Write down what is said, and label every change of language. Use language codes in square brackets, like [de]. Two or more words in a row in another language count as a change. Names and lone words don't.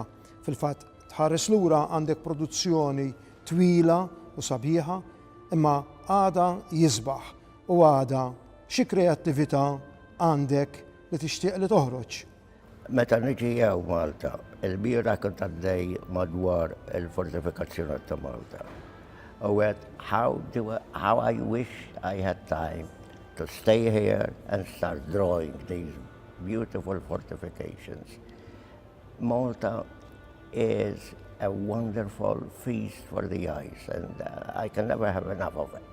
[mt] Fil-fatt tħares lura għandek produzzjoni twila u sabiħa, imma għada jisbaħ u għada xi kreattività għandek li tixtieq li toħroġ. Meta niġi jew Malta, il-bira kont għaddej madwar il-fortifikazzjoni ta' Malta. [en] with how I wish I had time to stay here and start drawing these beautiful fortifications. Malta is a wonderful feast for the eyes, and I can never have enough of it.